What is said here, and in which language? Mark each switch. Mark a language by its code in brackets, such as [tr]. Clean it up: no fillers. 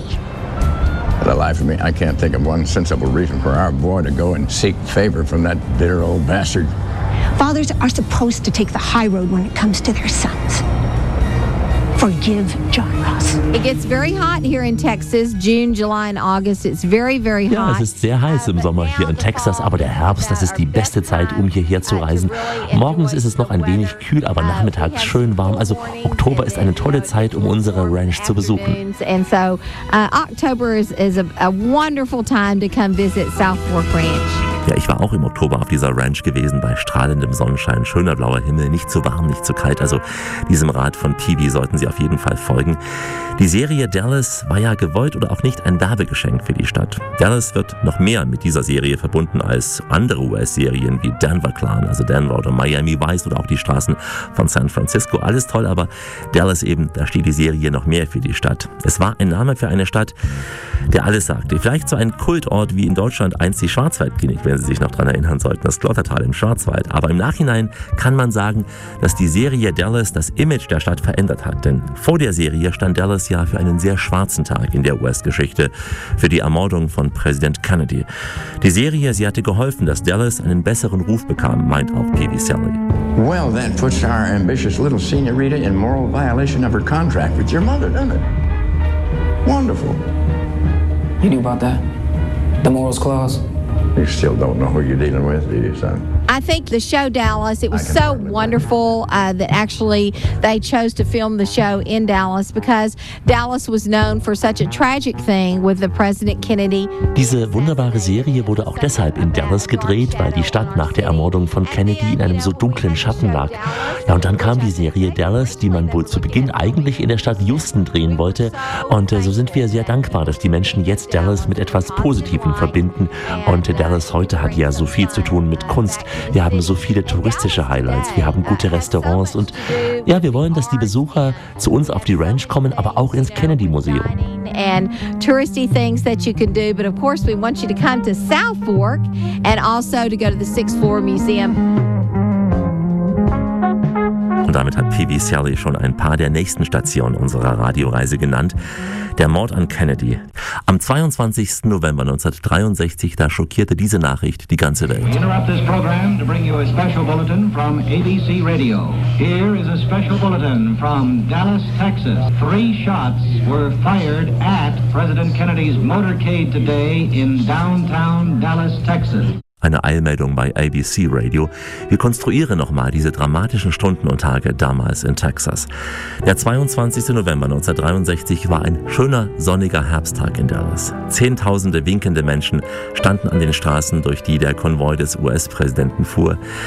[en] For the life of me, I can't think of one sensible reason for our boy to go and seek favor from that bitter old bastard. Fathers are supposed to take the high road when it comes to their sons. Forgive John Ross. It gets very hot here in Texas, June, July and August. It's very, very hot. [de] Ja, es ist sehr heiß im Sommer hier in Texas, aber der Herbst, das ist die beste Zeit, um hierher zu reisen. Morgens ist es noch ein wenig kühl, aber nachmittags schön warm. Also Oktober ist eine tolle Zeit, um unsere Ranch zu besuchen. [en] And so October is a wonderful time to come visit South Fork Ranch. [de] Ja, ich war auch im Oktober auf dieser Ranch gewesen, bei strahlendem Sonnenschein, schöner blauer Himmel, nicht zu warm, nicht zu kalt. Also diesem Rat von TV sollten Sie auf jeden Fall folgen. Die Serie Dallas war ja gewollt oder auch nicht ein Werbegeschenk für die Stadt. Dallas wird noch mehr mit dieser Serie verbunden als andere US-Serien wie Denver Clan, also Denver oder Miami Vice oder auch die Straßen von San Francisco. Alles toll, aber Dallas eben, da steht die Serie noch mehr für die Stadt. Es war ein Name für eine Stadt, der alles sagte. Vielleicht so ein Kultort wie in Deutschland einst die Schwarzwaldklinik, wenn Sie sich noch daran erinnern sollten, das Glottertal im Schwarzwald. Aber im Nachhinein kann man sagen, dass die Serie Dallas das Image der Stadt verändert hat. Denn vor der Serie stand Dallas ja für einen sehr schwarzen Tag in der US-Geschichte, für die Ermordung von Präsident Kennedy. Die Serie, sie hatte geholfen, dass Dallas einen besseren Ruf bekam, meint auch P.B. Sally. [en] Well, that puts our ambitious little señorita in moral violation of her contract with your mother, doesn't it? Wonderful. You knew about that? The morals clause? You still don't know who you're dealing with, do you, son? I think the show Dallas, it was so wonderful that actually they chose to film the show in Dallas because Dallas was known for such a tragic thing with the President Kennedy. [de] Diese wunderbare Serie wurde auch deshalb in Dallas gedreht, weil die Stadt nach der Ermordung von Kennedy in einem so dunklen Schatten lag. Ja, und dann kam die Serie Dallas, die man wohl zu Beginn eigentlich in der Stadt Houston drehen wollte. Und so sind wir sehr dankbar, dass die Menschen jetzt Dallas mit etwas Positivem verbinden. Und Dallas heute hat ja so viel zu tun mit Kunst. Wir haben so viele touristische Highlights, wir haben gute Restaurants und ja, wir wollen, dass die Besucher zu uns auf die Ranch kommen, aber auch ins Kennedy Museum. [en] And touristy things that you can do, but of course we want you to come to South Fork and also to go to the Sixth Floor Museum. [de] Und damit hat P.B. Sally schon ein paar der nächsten Stationen unserer Radioreise genannt. Der Mord an Kennedy. Am 22. November 1963, da schockierte diese Nachricht die ganze Welt. [en] Interrupt this program to bring you a special bulletin from ABC Radio. Here is a special bulletin from Dallas, Texas. Three shots were fired at President Kennedy's motorcade today in downtown Dallas, Texas. [de] Eine Eilmeldung bei ABC Radio. Wir konstruieren nochmal diese dramatischen Stunden und Tage damals in Texas. Der 22. November 1963 war ein schöner, sonniger Herbsttag in Dallas. Zehntausende winkende Menschen standen an den Straßen, durch die der Konvoi des US-Präsidenten fuhr.